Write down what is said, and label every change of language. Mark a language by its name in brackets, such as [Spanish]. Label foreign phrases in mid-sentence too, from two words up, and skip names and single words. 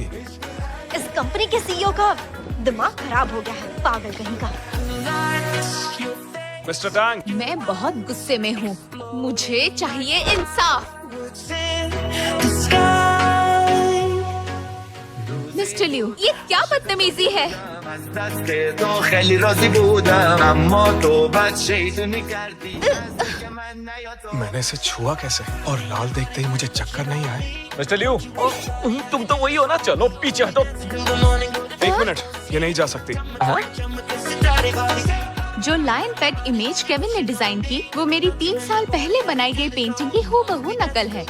[Hindi] इस कंपनी के सीईओ का दिमाग खराब हो गया है, पागल कहीं का। मिस्टर टैंक, मैं बहुत गुस्से में हूँ। मुझे चाहिए इंसाफ। मिस्टर लियू, ये क्या बदतमीजी है? [Persian] از دست تو خیلی راضی بودم اما تو بد شیطونی کردی که من نیاد [Hindi] मैंने इसे छुआ कैसे? और लाल देखते ही मुझे चक्कर नहीं आए। मिस्टर लियू, तुम तो वही हो ना? चलो पीछे हटो। एक मिनट, ये नहीं जा सकती। जो [English] lion pet image [Hindi] केविन ने डिजाइन की, वो मेरी 3 साल पहले बनाई गई पेंटिंग की हूबहू नकल है।